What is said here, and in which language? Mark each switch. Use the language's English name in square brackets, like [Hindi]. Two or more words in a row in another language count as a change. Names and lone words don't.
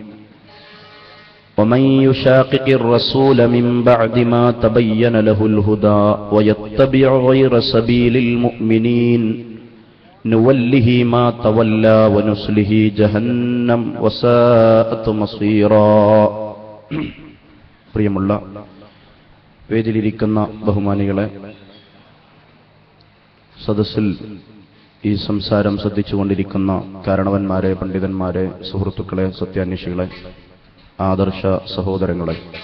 [Arabic] ومن يشاقق الرسول من بعد ما تبين له الهدى ويتبع غير سبيل المؤمنين نوله ما تولى ونصله جهنم وساءت مصيرا. [Malayalam] പ്രിയമുള്ള വേദിയിലിരിക്കുന്ന ബഹുമാനികളെ, സദസ്സിൽ ഈ സംസാരം ശ്രദ്ധിച്ചുകൊണ്ടിരിക്കുന്ന കാരണവന്മാരെ, പണ്ഡിതന്മാരെ, സുഹൃത്തുക്കളെ, സത്യാന്വേഷികളെ, ആദർശ സഹോദരങ്ങളെ,